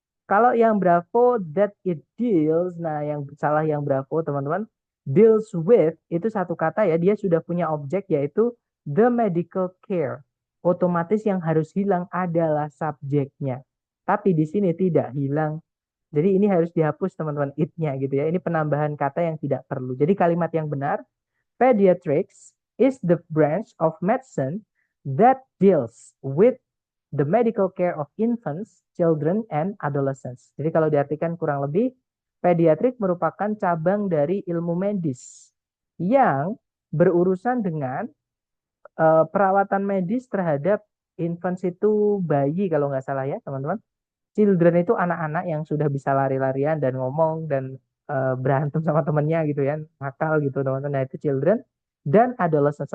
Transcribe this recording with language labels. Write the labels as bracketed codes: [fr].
[id] Kalau yang Bravo that it deals, nah yang salah yang Bravo teman-teman, deals with itu satu kata ya, dia sudah punya objek yaitu the medical care. Otomatis yang harus hilang adalah subjeknya. Tapi di sini tidak hilang. Jadi ini harus dihapus teman-teman it-nya gitu ya. Ini penambahan kata yang tidak perlu. [en] Jadi kalimat yang benar, pediatrics is the branch of medicine that deals with the medical care of infants, children, and adolescents. [id] Jadi kalau diartikan kurang lebih, pediatrik merupakan cabang dari ilmu medis yang berurusan dengan perawatan medis terhadap infants itu bayi kalau nggak salah ya teman-teman. Children itu anak-anak yang sudah bisa lari-larian dan ngomong dan berantem sama temennya gitu ya, nakal gitu teman-teman. Nah itu children. Dan adolescence.